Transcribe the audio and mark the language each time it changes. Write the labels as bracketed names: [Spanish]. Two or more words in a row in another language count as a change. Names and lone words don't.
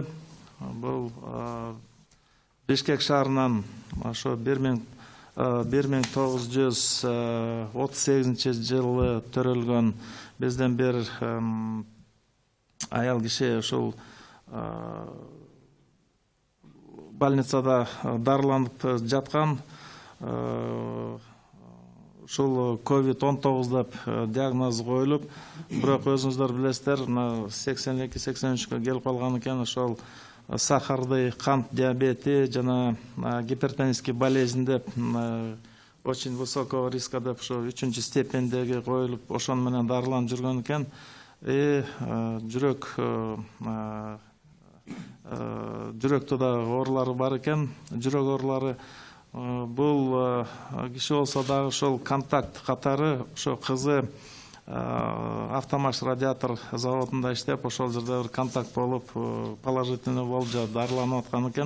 [Kyrgyz] Бул Бишкек шаарынан ошо 1938 жылы төрөлгөн бизден бир аял киши ушул больницада дарыланып жаткан. Ушул COVID-19 деп диагноз коюлуп, бирок өзүңүздөр билесиздер, 82-83гө келип калган экен. Ошол сахарды, кант диабети жана [Russian] гипертонический болезнь [Kyrgyz] деп [Russian] очень высокого риска [Kyrgyz] деп ошо 3-чү степендеги коюлуп, ошону менен дарыланып жүргөн экен. Жүрөктө да оорулары бар экен, жүрөк оорулары. Бул киши болсо дагы ошол контакт катары ошо кызы автомаш радиатор заводунда иштеп, ошол жерде бир контакт болуп, положительный болуп, дарыланып аткан экен.